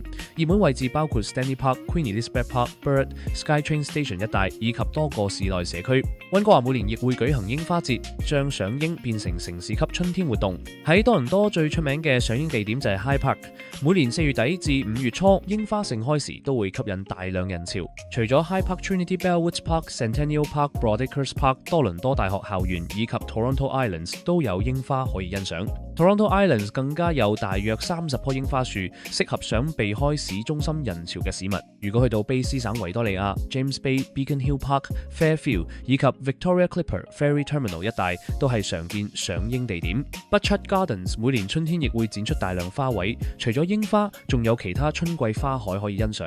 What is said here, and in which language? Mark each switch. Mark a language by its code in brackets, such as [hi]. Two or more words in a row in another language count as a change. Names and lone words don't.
[yue] 熱門位置包括 Stanley Park、Queen Elizabeth Park、Bird、SkyTrain Station 一帶，以及多個市內社區。溫哥華每年亦會舉行櫻花節，將賞櫻變成城市級春天活動。喺多倫多最出名嘅賞櫻地點就係 High Park， 每年4月底至5月初，櫻花盛開時都會吸引大量人潮。除咗 High Park、Trinity Bellwoods Park、Centennial Park、Broadacres Park、多倫多大學校園以及 Toronto Islands 都有櫻花可以欣賞。Toronto Islands 更加有大約30棵櫻花樹，適合想避開市中心人潮嘅市民。如果去到卑斯省維多利亞、James Bay、Beacon Hill Park、Fairfield 以及 Victoria Clipper Ferry Terminal 一帶，都係常見賞櫻地點。Butchart Gardens 每年春天亦會展出大量花卉，除咗櫻花，仲有其他春季花海可以欣賞。